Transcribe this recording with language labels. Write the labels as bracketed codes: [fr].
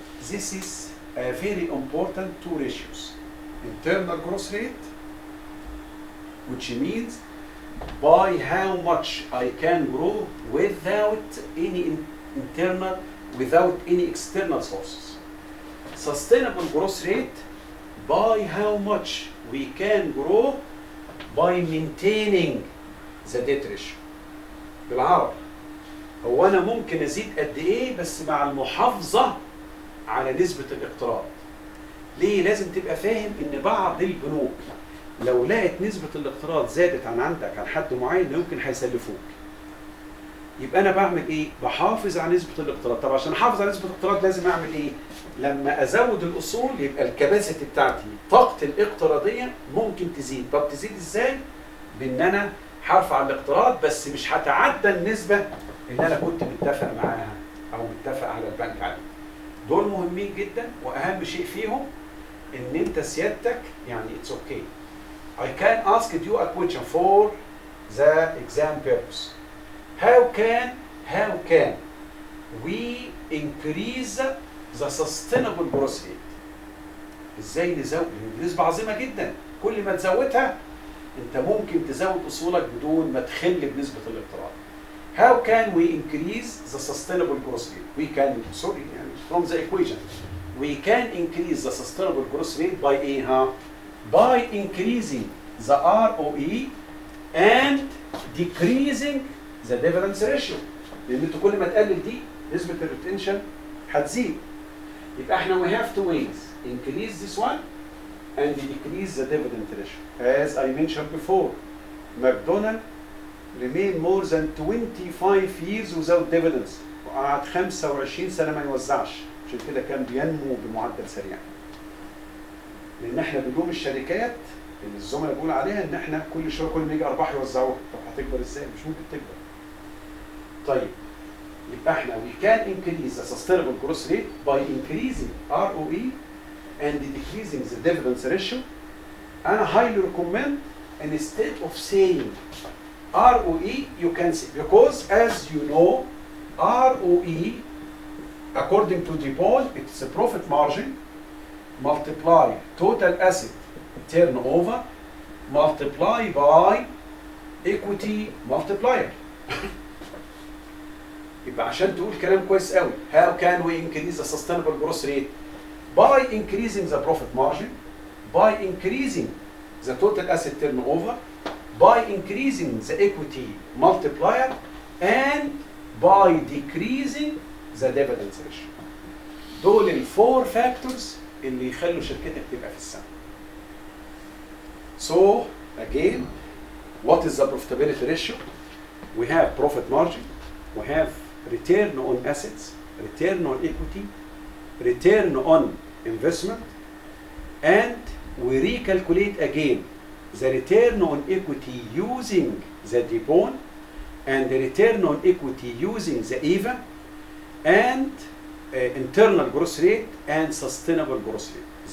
[en] This is a very important two ratios. Internal growth rate, which means by how much I can grow without any internal, without any external sources. Sustainable growth rate, by how much we can grow by maintaining the debt ratio. [ar] بالعربي هو أنا ممكن أزيد قد إيه بس مع المحافظة على نسبة الاقتراض. ليه؟ لازم تبقى فاهم إن بعض البنوك لو لقت نسبة الاقتراض زادت عندك عن حد معين يمكن هيسلفوك. يبقى أنا بعمل إيه؟ بحافظ على نسبة الاقتراض. طب عشان أحافظ على نسبة الاقتراض لازم أعمل إيه؟ لما أزود الأصول يبقى الكباسيتي بتاعتي طاقتي الاقتراضية ممكن تزيد. طب تزيد إزاي؟ بإن أنا هرفع الاقتراض بس مش هتعدى النسبة اللي أنا كنت متفق معاها أو متفق على البنك عليها. دول مهمين جدا وأهم شيء فيهم إن أنت سيادتك يعني [en] it's okay. I can ask you a question for the exam purpose. How can we increase the sustainable growth rate? [ar] ازاي نزود؟ دي نسبة عظيمة جدا. كل ما تزودها انت ممكن تزود اصولك بدون ما تخل بنسبة الاقتراض. [en] How can we increase the sustainable growth rate? We can, sorry, from the equation. We can increase the sustainable growth rate by [ar] ايه؟ [en] By increasing the ROE and decreasing the dividend ratio. [ar] لان انت كل ما تقلل دي نسبة الريتنشن هتزيد. يبقى احنا [en] we have two ways. Increase this one and decrease the dividend ratio. As I mentioned before, McDonald's remained more than 25 years without dividends. [ar] وقعد 25 سنة ما يوزعش. عشان كده كان بينمو بمعدل سريع. لأن احنا بنلوم الشركات اللي الزملاء بيقولوا عليها إن احنا كل شوية كل ما يجي أرباح يوزعوها. طب هتكبر إزاي؟ مش ممكن تكبر. طيب يبقى احنا [en] we can increase the sustainable growth rate by increasing ROE and decreasing the dividend ratio. [ar] أنا [en] highly recommend instead of saying ROE you can say, because as you know ROE according to Dividend it's a profit margin multiply total asset turnover multiply by equity multiplier. [ar] يبقى عشان تقول كلام كويس قوي [en] how can we increase the sustainable growth rate? By increasing the profit margin, by increasing the total asset turnover, by increasing the equity multiplier, and by decreasing the dividend ratio. [ar] دول الفور فاكتورز اللي يخلوا شركتك تبقى في السما. [en] So again, what is the profitability ratio? We have profit margin, we have return on assets, return on equity, return on investment, and we recalculate again the return on equity using the Dividend and the return on equity using the EVA and internal growth rate and sustainable growth rate.